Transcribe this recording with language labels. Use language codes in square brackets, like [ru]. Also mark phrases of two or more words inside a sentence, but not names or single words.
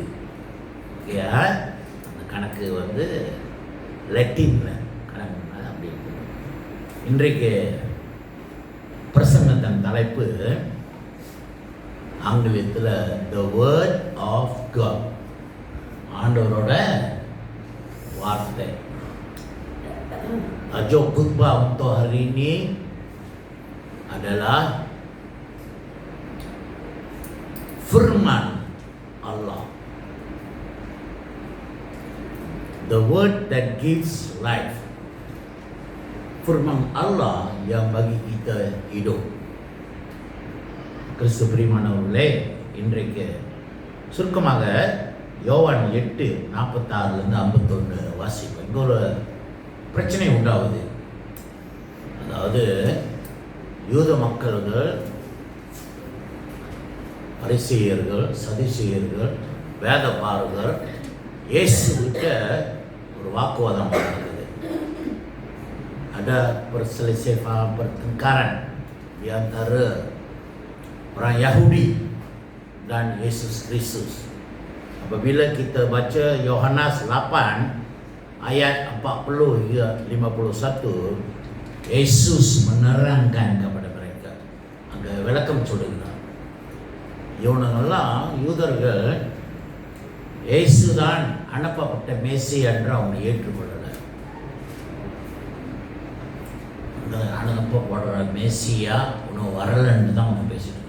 [ta] ஓகே, அந்த கணக்கு வந்து லட்டினில் கணக்கு அப்படி இருக்குது. இன்றைக்கு பிரசங்கத்தின் தலைப்பு ஆங்கிலத்தில் [en] the word of God, [ta] ஆண்டவரோட வார்த்தை. [ms] Tajuk khutbah untuk hari ini adalah firman Allah, [en] the word that gives life. [ms] Firman Allah yang bagi kita hidup. [ta] கிறிஸ்து பிரியமானவர்களே, இன்றைக்கு சுருக்கமாக யோவான் 8:46-51 வாசிப்போம். இங்கே ஒரு பிரச்சனை உண்டாகுது. அதாவது யூத மக்கள்கள், பரிசேயர்கள், சதுசேயர்கள், வேதபாரகர் இயேசுகிட்ட ஒரு வாக்குவாதம் நடக்குது. [ms] Ada perselisihan pertengkaran di antara orang Yahudi dan Yesus Kristus. Apabila kita baca Yohanes 8 ayat 40 hingga 51, Yesus menerangkan kepada mereka. [ta] அங்கே விளக்கம் சொல்லுகிறார். இவனுங்கெல்லாம் யூதர்கள் இயேசுதான் அனுப்பப்பட்ட மேசி என்று அவங்க ஏற்றுக்கொள்ளலை. அனுப்பப்படுற மேசியா ஒன்றும் வரலன்னு தான் அவங்க பேசிட்டு இருக்கு.